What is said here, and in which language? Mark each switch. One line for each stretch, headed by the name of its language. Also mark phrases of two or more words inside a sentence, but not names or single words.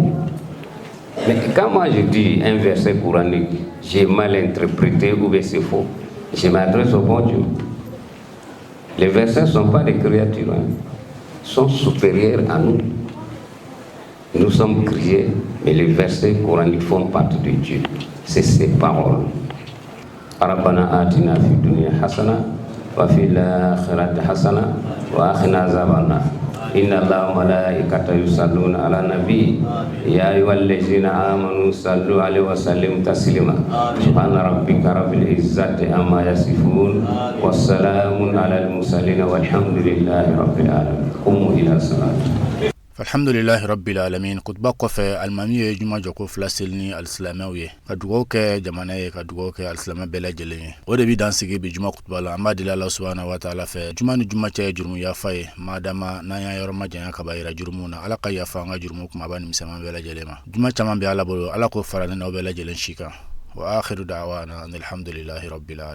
French: Mais quand moi je dis un verset coranique, j'ai mal interprété ou bien c'est faux, je m'adresse au bon Dieu. Les versets ne sont pas des créatures, sont supérieurs à nous. Nous sommes créés, mais les versets coraniques font partie de Dieu. C'est ses paroles.
Arabic: ربنا آتنا في الدنيا حسنة وفي الآخرة حسنة وقنا عذاب النار إن الله وملائكته يصلون على النبي يا أيها الذين آمنوا صلوا عليه وسلموا تسليما سبحان ربك رب العزة عما يصفون والسلام على المرسلين والحمد لله رب العالمين قوموا إلى الصلاة. الحمد لله رب العالمين.
Bambara: Khutba kɔfɛ alimami ye juma jɔ ko fila seli ni alisilamɛw ye ka dugawu kɛ jamana ye ka dugawu kɛ alisilamɛ bɛɛ lajɛlen ye. O de bi dan sigi bi juma khutba la. An b'a deli
Arabic: الله سبحانه وتعالى
Bambara: fɛ juma ni juma cɛ ye jurumu yafa ye madama n'an y'a yɔrɔ ma janya ka ba yira jurumu na. Ala ka yafa an ka jurumu kumaba ni misɛnman bɛɛ lajɛlen ma. Juma caman bɛ Ala bolo, Ala k'o fara ne n'aw bɛɛ lajɛlen si kan.
Arabic: وآخر دعوانا الحمد لله رب العالمين.